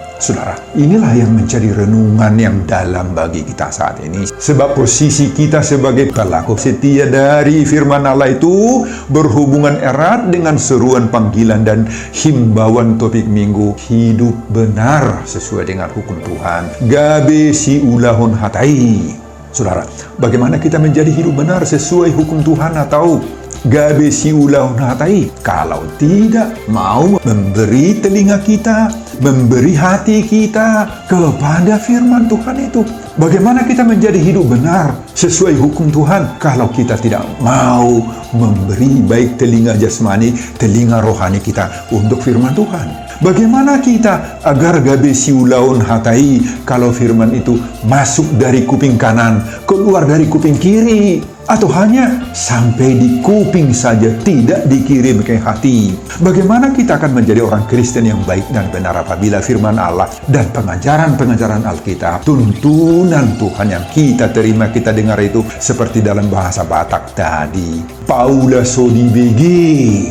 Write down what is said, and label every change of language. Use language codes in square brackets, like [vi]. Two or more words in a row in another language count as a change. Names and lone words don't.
[id] Saudara, inilah yang menjadi renungan yang dalam bagi kita saat ini. Sebab posisi kita sebagai pelaku setia dari firman Allah itu berhubungan erat dengan seruan panggilan dan himbauan topik minggu, hidup benar sesuai dengan hukum Tuhan. [bbc] Gabe si ulahun hatai. [id] Saudara, bagaimana kita menjadi hidup benar sesuai hukum Tuhan atau [bbc] gabe si ulahun hatai? [id] Kalau tidak mau memberi telinga kita, memberi hati kita kepada firman Tuhan itu. Bagaimana kita menjadi hidup benar sesuai hukum Tuhan kalau kita tidak mau memberi baik telinga jasmani, telinga rohani kita untuk firman Tuhan? Bagaimana kita agar [bbc] gabe siulaun hatai [id] kalau firman itu masuk dari kuping kanan, keluar dari kuping kiri, atau hanya sampai di kuping saja, tidak dikirim ke hati? Bagaimana kita akan menjadi orang Kristen yang baik dan benar apabila firman Allah dan pengajaran-pengajaran Alkitab, tuntunan Tuhan yang kita terima, kita dengar itu seperti dalam bahasa Batak tadi, [bbc] Paula Sodibege.